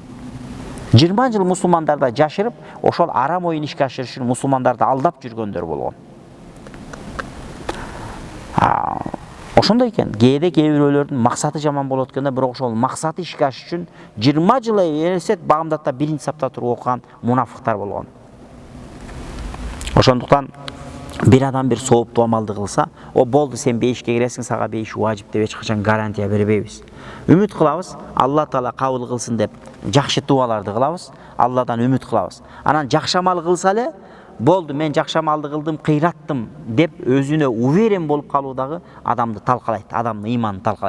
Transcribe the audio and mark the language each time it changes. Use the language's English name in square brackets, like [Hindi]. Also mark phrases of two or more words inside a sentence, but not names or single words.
[Kyrgyz] 20 жыл мусулмандарда жашырып, ошол арам оюн ишке ашырыш үчүн мусулмандарды алдап жүргөндөр болгон. Ошондой экен. Кээде кээ бирөөлөрдүн максаты жаман болот экенде, бирок ошол максаты ишке ашыш үчүн 20 жыл элестет багымдатта биринчи сапта туруп окуган мунафыктар болгон. Ошондуктан bir adam bir сооптуу амалды кылса, о болду, сен бейишке киресиң, сага бейиш важип деп эч качан гарантия бербейбиз. Үмүт кылабыз, Алла Таала кабыл кылсын деп жакшы дуаларды кылабыз, Алладан үмүт кылабыз. Анан жакшы амал кылса эле, болду, мен жакшы амалды кылдым, кыйраттым деп өзүнө уверен болуп калуу дагы адамды талкалайт, адамдын ыйманын талкалайт.